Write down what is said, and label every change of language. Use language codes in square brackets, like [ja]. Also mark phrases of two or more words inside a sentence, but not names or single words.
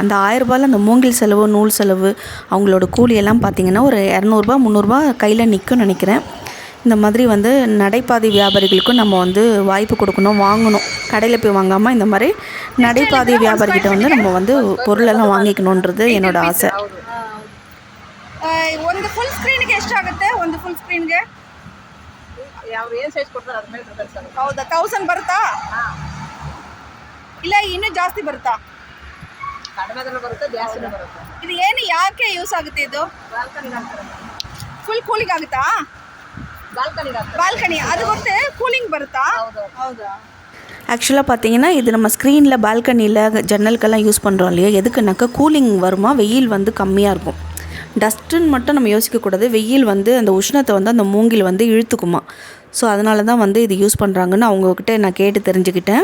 [ta] அந்த 1000 ரூபாயில் அந்த மூங்கில் செலவு, நூல் செலவு, அவங்களோட கூலியெல்லாம் பார்த்திங்கன்னா ஒரு 200 ரூபா 300 ரூபா கையில் நிற்கும்னு நினைக்கிறேன். இந்த மாதிரி வந்து நடைபாதை வியாபாரிகளுக்கும் நம்ம வந்து வாய்ப்பு கொடுக்கணும், வாங்கணும். கடையில் போய் வாங்காமல் இந்த மாதிரி நடைபாதை வியாபாரிகிட்ட வந்து நம்ம வந்து பொருளெல்லாம் வாங்கிக்கணுன்றது என்னோடய ಆಸೆ. [kn] ಒಂದು ಫುಲ್ ಸ್ಕ್ರೀನ್ಗೆ ಎಷ್ಟಾಗುತ್ತೆ? ಒಂದು ಫುಲ್ ಸ್ಕ್ರೀನ್ಗೆ ಯಾವ ಏನು ಸೈಜ್ ಕೊಡ್ತಾರೆ ಅದ್ರ ಮೇಲೆ ಡಿಪೆಂಡ್ಸ್ ಆಗುತ್ತೆ. ಹೌದಾ? 1000 ಬರುತ್ತಾ? ಇಲ್ಲ ಇನ್ನೂ ಜಾಸ್ತಿ ಬರುತ್ತಾ? ಕಡಿಮೆದಲ್ಲೂ ಬರುತ್ತೆ, ಜಾಸ್ತಿನೂ ಬರುತ್ತೆ. ಇದು ಏನು ಯಾಕೆ ಯೂಸ್ ಆಗುತ್ತೆ? ಇದು ಬಾಲ್ಕನಿಗೆ ಹಾಕ್ತಾರೆ. ಫುಲ್ ಕೂಲಿಂಗ್ ಆಗುತ್ತಾ? ಬಾಲ್ಕನಿಗೆ ಹಾಕ್ತಾರೆ. ಬಾಲ್ಕನಿ ಅದು ಗೊತ್ತೇ, ಕೂಲಿಂಗ್ ಬರುತ್ತಾ? ಹೌದಾ? [ta] ஆக்சுவலாக பார்த்தீங்கன்னா இது நம்ம ஸ்க்ரீனில் பால்கனியில் ஜன்னலுக்கெல்லாம் யூஸ் பண்ணுறோம் இல்லையா, எதுக்குனாக்கா கூலிங் வருமா, வெயில் வந்து கம்மியாக இருக்கும். டஸ்ட்டுன்னு மட்டும் நம்ம யோசிக்கக்கூடாது. வெயில் வந்து அந்த உஷ்ணத்தை வந்து அந்த மூங்கில் வந்து இழுத்துக்குமா. ஸோ அதனால தான் வந்து இது யூஸ் பண்ணுறாங்கன்னு அவங்கக்கிட்ட நான் கேட்டு தெரிஞ்சுக்கிட்டேன்.